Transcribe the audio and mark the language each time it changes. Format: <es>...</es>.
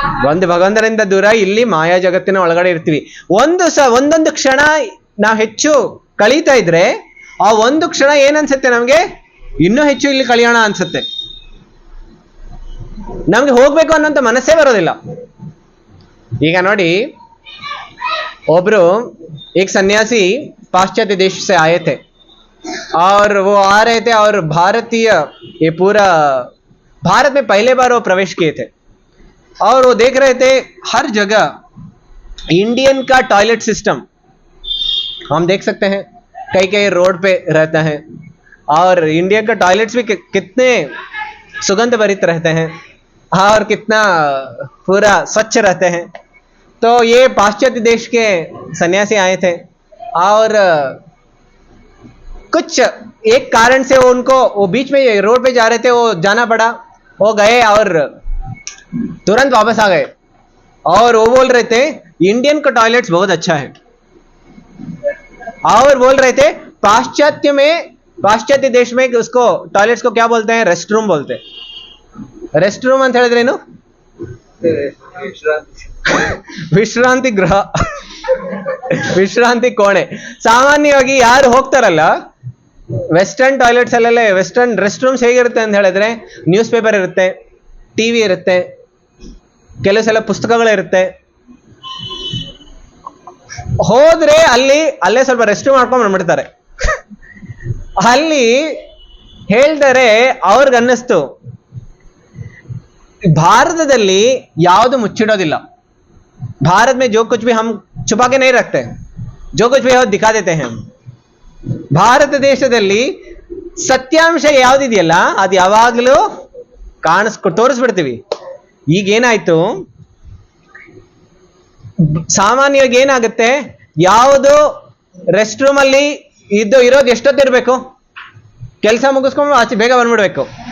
<kn>ಒಂದು ಭಗವಂತನಿಂದ ದೂರ, ಇಲ್ಲಿ ಮಾಯಾ ಜಗತ್ತಿನ ಒಳಗಡೆ ಇರ್ತೀವಿ. ಒಂದೊಂದು ಕ್ಷಣ ನಾವು ಹೆಚ್ಚು ಕಳೀತಾ ಇದ್ರೆ ಆ ಒಂದು ಕ್ಷಣ ಏನನ್ಸುತ್ತೆ ನಮ್ಗೆ, ಇನ್ನೂ ಹೆಚ್ಚು ಇಲ್ಲಿ ಕಳಿಯೋಣ ಅನ್ಸುತ್ತೆ. ನಮ್ಗೆ ಹೋಗ್ಬೇಕು ಅನ್ನೋಂಥ ಮನಸ್ಸೇ ಬರೋದಿಲ್ಲ. ಈಗ ನೋಡಿ, ಒಬ್ರು</kn> <hi>एक सन्यासी पाश्चात्य देश से आए थे और वो आ रहे थे और भारतीय ये पूरा भारत में पहले बार वो प्रवेश किए थे और वो देख रहे थे हर जगह इंडियन का टॉयलेट सिस्टम हम देख सकते हैं, कई कई रोड पे रहता है और इंडिया का टॉयलेट्स भी कितने सुगंध भरित रहते हैं और कितना पूरा स्वच्छ रहते हैं. तो ये पाश्चात्य देश के सन्यासी आए थे और कुछ एक कारण से उनको वो बीच में रोड पे जा रहे थे, वो जाना पड़ा, वो गए और तुरंत वापस आ गए और वो बोल रहे थे इंडियन का टॉयलेट्स बहुत अच्छा है और बोल रहे थे पाश्चात्य देश में उसको टॉयलेट्स को क्या बोलते हैं, रेस्ट रूम बोलते हैं.</hi> <kn>रेस्ट रूम ಅಂತ ಹೇಳಿದ್ರೇನು? ವಿಶ್ರಾಂತಿ ಗೃಹ, ವಿಶ್ರಾಂತಿ ಕೋಣೆ. ಸಾಮಾನ್ಯವಾಗಿ ಯಾರು ಹೋಗ್ತಾರಲ್ಲ ವೆಸ್ಟರ್ನ್ ಟಾಯ್ಲೆಟ್ಸ್ ಅಲ್ಲೆಲ್ಲ, ವೆಸ್ಟರ್ನ್ ರೆಸ್ಟ್ ರೂಮ್ಸ್ ಹೇಗಿರುತ್ತೆ ಅಂತ ಹೇಳಿದ್ರೆ ನ್ಯೂಸ್ ಪೇಪರ್ ಇರುತ್ತೆ, ಟಿವಿ ಇರುತ್ತೆ, ಕೆಲವು ಸಲ ಪುಸ್ತಕಗಳಿರುತ್ತೆ. ಹೋದ್ರೆ ಅಲ್ಲೇ ಸ್ವಲ್ಪ ರೆಸ್ಟ್ ಮಾಡ್ಕೊಂಡು ಬಂದ್ಬಿಡ್ತಾರೆ. ಅಲ್ಲಿ ಹೇಳ್ತಾರೆ ಅವ್ರಿಗನ್ನಿಸ್ತು ಭಾರತದಲ್ಲಿ ಯಾವುದು ಮುಚ್ಚಿಡೋದಿಲ್ಲ.</kn> <hi>भारत में जो कुछ भी हम छुपा के नहीं रखते, जो कुछ भी दिखा देते हैं.</hi> <kn>ಭಾರತ ದೇಶದಲ್ಲಿ ಸತ್ಯಾಂಶ ಯಾವ್ದಿದೆಯಲ್ಲ ಅದು ಯಾವಾಗಲೂ ತೋರಿಸ್ಬಿಡ್ತೀವಿ. ಈಗೇನಾಯ್ತು, ಸಾಮಾನ್ಯವಾಗಿ ಏನಾಗುತ್ತೆ, ಯಾವುದು ರೆಸ್ಟ್ ರೂಮ್ ಅಲ್ಲಿ ಇರೋದು ಎಷ್ಟೊತ್ತಿರ್ಬೇಕು, ಕೆಲಸ ಮುಗಿಸ್ಕೊಂಡು ಆಚೆ ಬೇಗ ಬಂದ್ಬಿಡ್ಬೇಕು.</kn>